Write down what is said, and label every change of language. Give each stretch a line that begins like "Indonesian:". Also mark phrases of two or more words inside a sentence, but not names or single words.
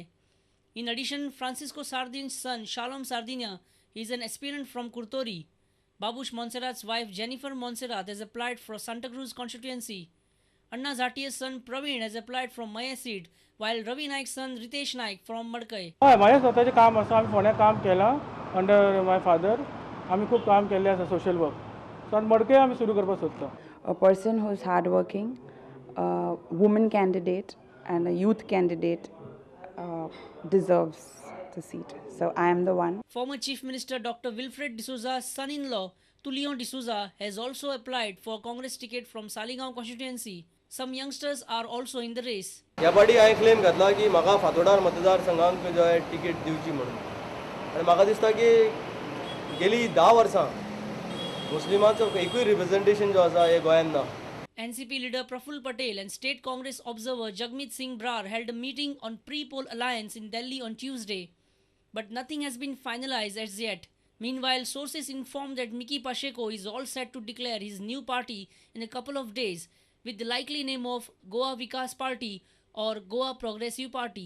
English: In addition, Francisco Sardin's son Shalom Sardinia is an aspirant from Kurtori. Babush Montserrat's wife Jennifer Montserrat has applied for Santa Cruz constituency. Anna Zatia's son Praveen has applied from Maya seat, while Ravi Naik's son Ritesh Naik from Madkai.
Marathi: माझे स्वतःचे काम असं आम्ही फोण्यात काम केलं
English: under my father
Marathi: आम्ही खूप काम केले असं
English: social work so
Marathi: आता मडके
Konkani: आम्ही सुरू करपाक सोदता.
English: A person who is hardworking, a woman candidate and a youth candidate deserves the seat. So I am the one. Former Chief Minister Dr. Wilfred D'Souza's son-in-law Tulion D'Souza has also applied for Congress ticket from Saligaon constituency. Some youngsters are also in the race.
Konkani: या बडी हांवें क्लेम घातला की म्हाका फातोडार मतदारसंघाक जो आहे तिकेट दिवची म्हणून आनी म्हाका दिसता की गेली 10 वर्सां मुस्लिमांचो एकूय रिप्रेझेंटेशन जो आसा हे गोंयांत ना.
English: NCP leader Praful Patel and State Congress observer Jagmeet Singh Brar held a meeting on pre-poll alliance in Delhi on Tuesday, but nothing has been finalized as yet. Meanwhile, sources inform that Miki Pacheco is all set to declare his new party in a couple of days, with the likely name of Goa Vikas Party or Goa Progressive Party.